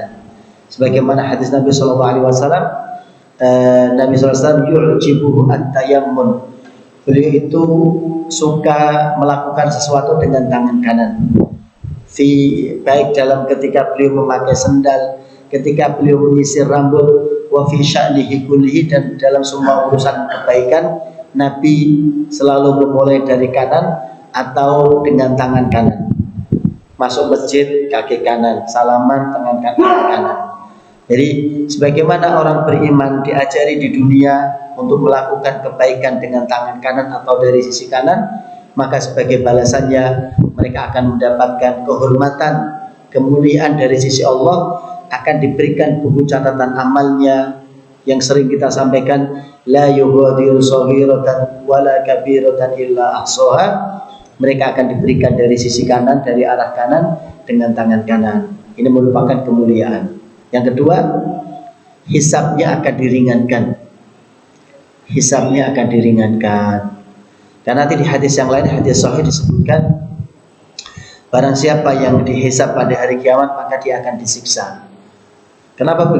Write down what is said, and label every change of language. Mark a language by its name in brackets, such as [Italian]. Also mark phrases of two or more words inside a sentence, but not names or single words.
[Indonesian] Sebagaimana hadis Nabi SAW, Nabi SAW [Arabic] يعجبه التيمن. [Indonesian] Beliau itu suka melakukan sesuatu dengan tangan kanan. Baik dalam ketika beliau memakai sendal, ketika beliau menyisir rambut, [Arabic] وفي شأنه كله, [Indonesian] dan dalam semua urusan kebaikan Nabi selalu memulai dari kanan atau dengan tangan kanan. Masuk masjid kaki kanan, salaman tangan kanan. Jadi sebagaimana orang beriman diajari di dunia untuk melakukan kebaikan dengan tangan kanan atau dari sisi kanan, maka sebagai balasannya mereka akan mendapatkan kehormatan, kemuliaan dari sisi Allah, akan diberikan buku catatan amalnya yang sering kita sampaikan, [Arabic] لا يغادر صغيرة ولا كبيرة إلا أحصاها. [Indonesian] Mereka akan diberikan dari sisi kanan, dari arah kanan dengan tangan kanan. Ini merupakan kemuliaan. Yang kedua, hisabnya akan diringankan. Hisabnya akan diringankan. Karena nanti di hadis yang lain, hadis sahih disebutkan, barang siapa yang dihisab pada hari kiamat maka dia akan disiksa.